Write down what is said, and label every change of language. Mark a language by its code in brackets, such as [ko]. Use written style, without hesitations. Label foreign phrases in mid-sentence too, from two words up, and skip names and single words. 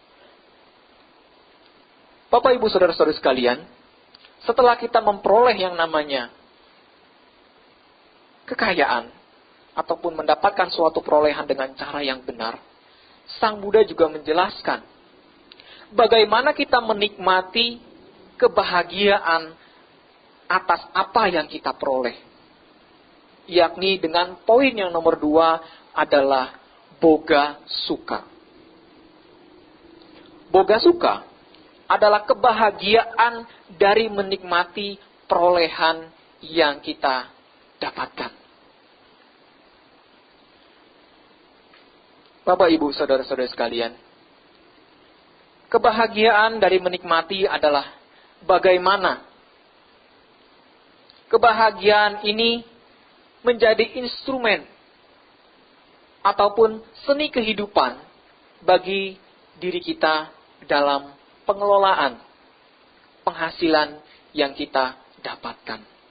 [id] Bapak, Ibu, Saudara-saudara sekalian, setelah kita memperoleh yang namanya kekayaan, ataupun mendapatkan suatu perolehan dengan cara yang benar, Sang Buddha juga menjelaskan bagaimana kita menikmati kebahagiaan atas apa yang kita peroleh. Yakni dengan poin yang nomor 2 adalah [pi] boga sukha. Boga sukha [id] adalah kebahagiaan dari menikmati perolehan yang kita dapatkan. Bapak, Ibu, Saudara-saudara sekalian, kebahagiaan dari menikmati adalah bagaimana kebahagiaan ini menjadi instrumen ataupun seni kehidupan bagi diri kita dalam pengelolaan penghasilan yang kita dapatkan.